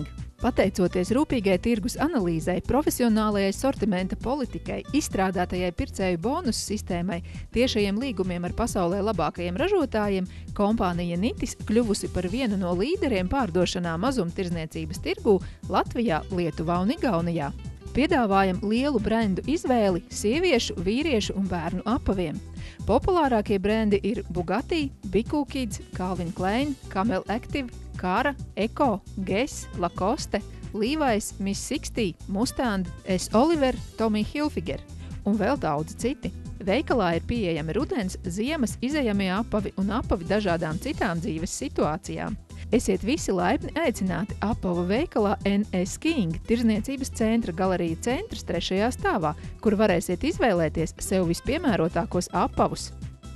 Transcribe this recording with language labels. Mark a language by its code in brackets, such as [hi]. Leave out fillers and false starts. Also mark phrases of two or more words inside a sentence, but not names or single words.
[lv] Pateicoties rūpīgai tirgus analīzei, profesionālajai sortimenta politikai, izstrādātajai pircēju bonusu sistēmai, tiešajiem līgumiem ar pasaulē labākajiem ražotājiem, kompānija Nitis kļuvusi par vienu no līderiem pārdošanā mazumtirdzniecības tirgū Latvijā, Lietuvā un Igaunijā. Piedāvājam lielu brendu izvēli sieviešu, vīriešu un bērnu apaviem. Populārākie brendi ir Bugatti, Biku Kids, Calvin Klein, Camel Active, Kara, Eko, Guess, Lacoste, Levi's, Miss 60, Mustang, S. Oliver, Tommy Hilfiger un vēl daudz citi. Veikalā ir pieejami rudens, ziemas, izejamie apavi un apavi dažādām citām dzīves situācijām. Esiet visi laipni aicināti apavu veikalā NS King, tirdzniecības centra galerija centrs 3. stāvā, kur varēsiet izvēlēties sev vispiemērotākos apavus.